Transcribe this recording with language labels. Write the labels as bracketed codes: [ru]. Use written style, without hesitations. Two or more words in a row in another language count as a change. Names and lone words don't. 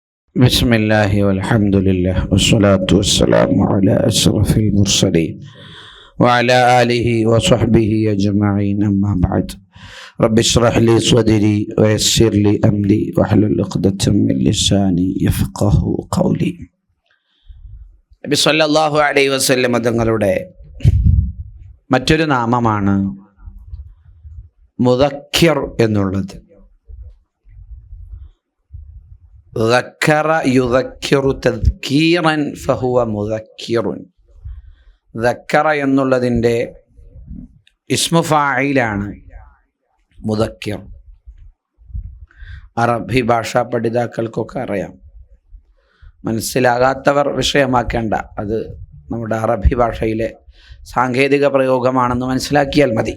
[ar] بسم الله والحمد لله والصلاة والسلام على أشرف المرسلين وعلى آله وصحبه أجمعين أما بعد رب اشرح لي صدري ويسر لي أمري واحلل عقدة من لساني يفقه قولي. [ml] നബി [ar] صلى الله عليه وسلم [ml] തങ്ങളുടെ മറ്റൊരു നാമമാണ് മുദക്കിർ എന്നുള്ളത്. [ar] ذكر يذكر تذكيرا فهو مذكر. [ml] ذكر എന്നുള്ളതിൻ്റെ [ar] اسم فاعل [ml] മുദക്കിർ. അറബി ഭാഷാ പഠിതാക്കൾക്കൊക്കെ അറിയാം. മനസ്സിലാകാത്തവർ വിഷയമാക്കേണ്ട, അത് നമ്മുടെ അറബി ഭാഷയിലെ സാങ്കേതിക പ്രയോഗമാണെന്ന് മനസ്സിലാക്കിയാൽ മതി.